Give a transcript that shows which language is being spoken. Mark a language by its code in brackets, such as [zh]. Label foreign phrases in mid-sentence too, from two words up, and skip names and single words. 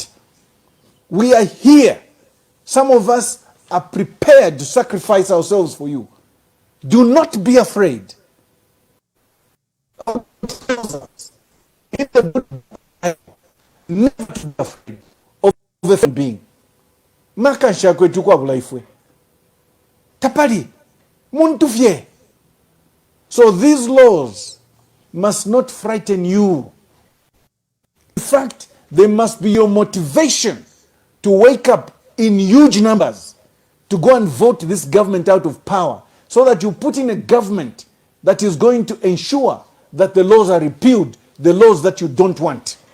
[en] We are here. Some of us are prepared to sacrifice ourselves for you. Do not be afraid. In the book, never to be afraid of the being. [bem] Makansha kwetu kwa bulaifwe. Tapali, muntu fye. [en] So these laws must not frighten you. In fact, they must be your motivation to wake up in huge numbers to go and vote this government out of power so that you put in a government that is going to ensure that the laws are repealed, the laws that you don't want.